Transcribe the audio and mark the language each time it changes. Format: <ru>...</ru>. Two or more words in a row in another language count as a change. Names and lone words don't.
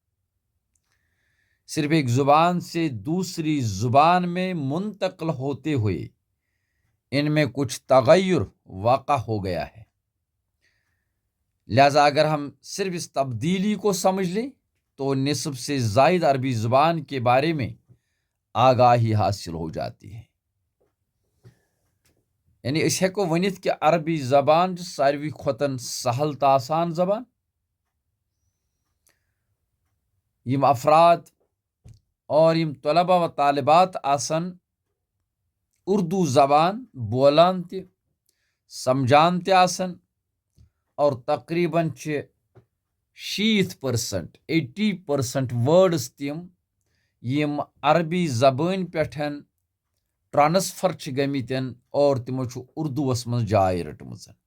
<ur>صرف ایک زبان سے دوسری زبان میں منتقل ہوتے ہوئے ان میں کچھ تغیر واقع ہو گیا ہے، لہذا اگر ہم صرف اس تبدیلی کو سمجھ لیں تو نصف سے زائد عربی زبان کے بارے میں آگاہی حاصل ہو جاتی ہے۔</ur> <ks>یعنی أسۍ ہٮ۪کو ؤنِتھ کہِ عربی زبان چھِ ساروی کھۄتہٕ سہل تہٕ آسان زبان. یِم افراد اور یِم طلبہ و طالبات آسن اردو زبان بولان تہِ سمجھان تہِ آسن اور تقریباً چھِ 60% 80% وٲڈٕس تِم یِم عربی زبٲنۍ پٮ۪ٹھ ٹرانسفر چھِ گٔمٕتۍ اور تِمو چھُ اردوٗوس منٛز جاے رٔٹمٕژ.</ks>